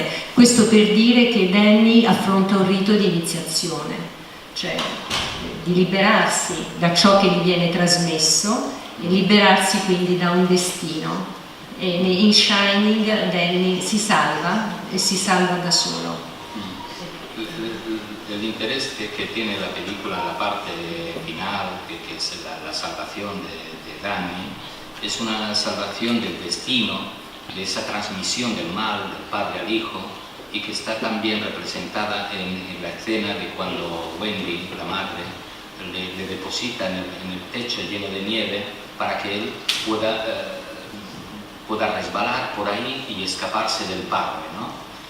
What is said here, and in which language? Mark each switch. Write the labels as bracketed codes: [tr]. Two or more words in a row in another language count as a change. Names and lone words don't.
[it] Questo per dire che Danny affronta un rito di iniziazione, cioè di liberarsi da ciò che gli viene trasmesso e liberarsi quindi da un destino. E in Shining Danny si salva e si salva da solo. [es] El interés que tiene la película en la parte final, que es la salvación de Danny, es una salvación del destino, de esa transmisión del mal del padre al hijo, y que está también representada en la escena de cuando Wendy, la madre, le deposita en el techo lleno de nieve para que él pueda resbalar por ahí y escaparse del padre, ¿no?